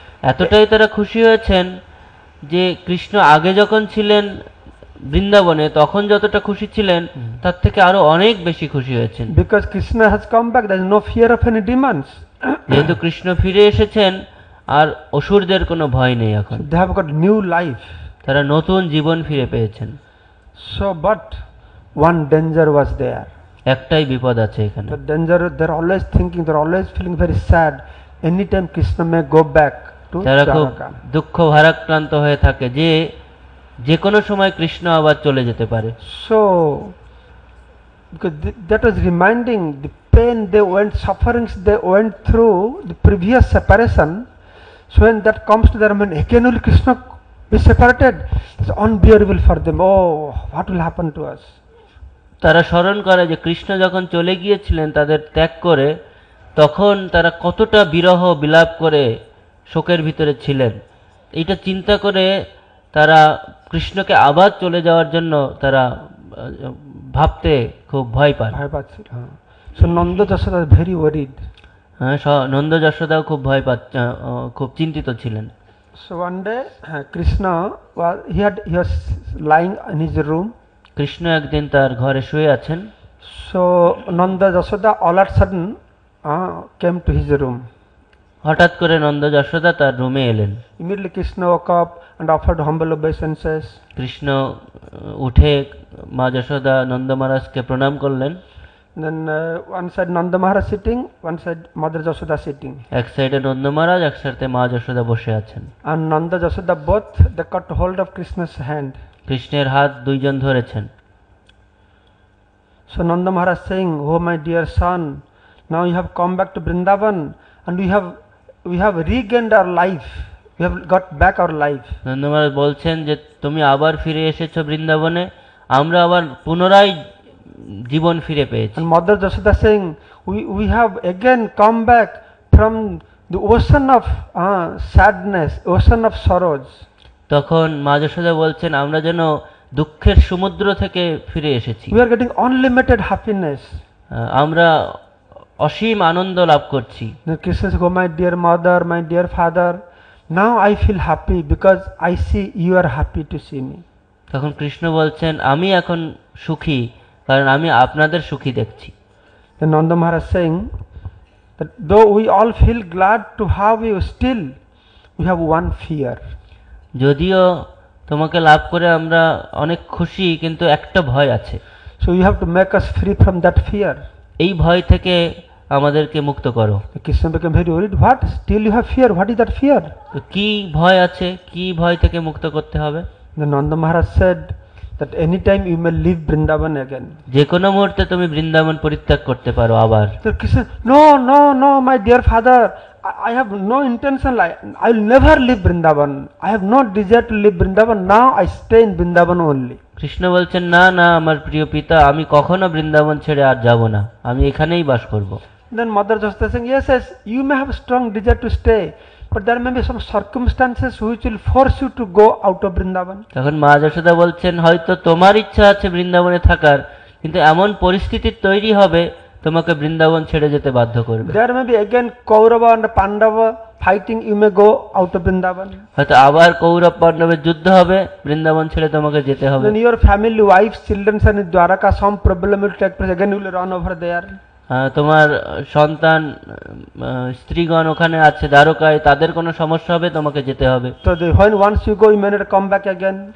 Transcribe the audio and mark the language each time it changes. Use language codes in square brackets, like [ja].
[bn] এতটাই তারা খুশি হয়েছেন যে কৃষ্ণ আগে যখন ছিলেন বৃন্দাবনে তখন যতটা খুশি ছিলেন তার থেকে আরো অনেক বেশি খুশি হয়েছেন। [en] Because Krishna has come back, there is no fear of any demons. [bn] যেহেতু কৃষ্ণ ফিরে এসেছেন আর অসুরদের কোনো ভয় নেই এখন। [en] They have got new life. [bn] তারা নতুন জীবন ফিরে পেয়েছেন। [en] So but one danger was there. [bn] একটাই বিপদ আছে এখানে। [en] The danger, they're always thinking, they're always feeling very sad. Anytime Krishna may go back to [bn] তারা খুব [en] Dwaraka. [bn] দুঃখ ভারাক্রান্ত হয়ে থাকে যে কোনো সময় কৃষ্ণ আবার চলে যেতে পারে। [en] So because that was reminding the pain they went, sufferings they went through the previous separation. So when that comes to their mind, again will Krishna be separated? It's unbearable for them. Oh, what will happen to us? [bn] তারা স্মরণ করে যে কৃষ্ণ যখন চলে গিয়েছিলেন তাদের ত্যাগ করে, তখন তারা কতটা বিরহ বিলাপ করে শোকের ভিতরে ছিলেন। এটা চিন্তা করে তারা কৃষ্ণকে আবার চলে যাওয়ার জন্য তারা ভাবতে খুব ভয় পায়। [en] So Nanda Jashoda is very worried. [bn] হ্যাঁ, নন্দ যশোদাও খুব ভয় পাচ্ছে, খুব চিন্তিত ছিলেন। [en] So one day Krishna he was lying in his room. [bn] Krishna একদিন তার ঘরে শুয়ে আছেন। [en] So Nanda Jashoda all of a sudden came to his room. [bn] হঠাৎ করে নন্দ যশোদা তার রুমে এলেন। [en] Immediately Krishna woke up and offered humble obeisances. [bn] Krishna উঠে মা যশোদা নন্দ মহারাজকে প্রণাম করলেন। [en] Then one side Nanda Maharaj sitting, one side Mother Jashoda sitting. [bn] এক সাইডে নন্দ মহারাজ, এক সাইডে মা যশোদা বসে আছেন। [en] And Nanda Jashoda both they caught hold of Krishna's hand. [bn] কৃষ্ণের হাত দুইজন ধরেছেন। [en] So Nanda Maharaj saying, "Oh my dear son, now you have come back to Vrindavan and we have regained our life. We have got back our life." [bn] Nanda মহারাজ বলছেন যে তুমি আবার ফিরে এসেছো বৃন্দাবনে, আমরা আবার পুনরায় জীবন ফিরে পেয়েছি। [en] And Mother Jashoda saying, we have again come back from the ocean of sadness, ocean of sorrows. [bn] তখন মা যশোদা বলছেন আমরা যেন দুঃখের সমুদ্র থেকে ফিরে এসেছি। [en] We are getting unlimited happiness. [bn] আমরা অসীম আনন্দ লাভ করছি। [en] Then Krishna says, "Oh my dear mother, my dear father, now I feel happy because I see you are happy to see me." [bn] তখন কৃষ্ণ বলছেন আমি এখন সুখী কারণ আমি আপনাদের সুখী দেখছি। [en] Then Nanda Maharaj saying that though we all feel glad to have you, still we have one fear. [bn] যদিও তোমাকে লাভ করে আমরা অনেক খুশি, কিন্তু একটা ভয় আছে। [en] So you have to make us free from that fear. [bn] এই ভয় থেকে আমাদেরকে মুক্ত করো। [en] Krishna became very worried. What? Still you have fear? What is that fear? [bn] তো কি ভয় আছে, কি ভয় থেকে মুক্ত করতে হবে? [en] Then Nanda Maharaj said that anytime you may leave Vrindavan again. [bn] যে কোনো মুহূর্তে তুমি বৃন্দাবন পরিত্যাগ করতে পারো আবার। [en] So Krishna, no, no, no, my dear father, I have no intention. I will never leave Vrindavan. I have no desire to leave Vrindavan. Now I stay in Vrindavan only. [bn] Krishna বলছেন, না না আমার প্রিয় পিতা, আমি কখনো বৃন্দাবন ছেড়ে আর যাব না, আমি এখানেই বাস করব। [en] Then Mother Jashoda saying, yes, yes, you may have strong desire to stay, but there may be some circumstances which will force you to go out of Vrindavan. [bn] তখন মা যশোদা বলছেন, হয়তো তোমার ইচ্ছা আছে বৃন্দাবনে থাকার, কিন্তু এমন পরিস্থিতি তৈরি হবে তোমাকে বৃন্দাবন ছেড়ে যেতে বাধ্য করবে। [en] There may be again Kaurava and Pandava fighting, you may go out of Vrindavan. [bn] হয়তো আবার কৌরব পাণ্ডবের যুদ্ধ হবে, বৃন্দাবন ছেড়ে তোমাকে যেতে হবে। [en] Then your family, wives, children and in Dwaraka, some problem will take place, again you will run over there. [bn] তোমার সন্তান স্ত্রীগণ ওখানে আছে দ্বারকায়, তাদের কোনো সমস্যা হবে, তোমাকে যেতে হবে। [en] So when once you go, you may not come back again.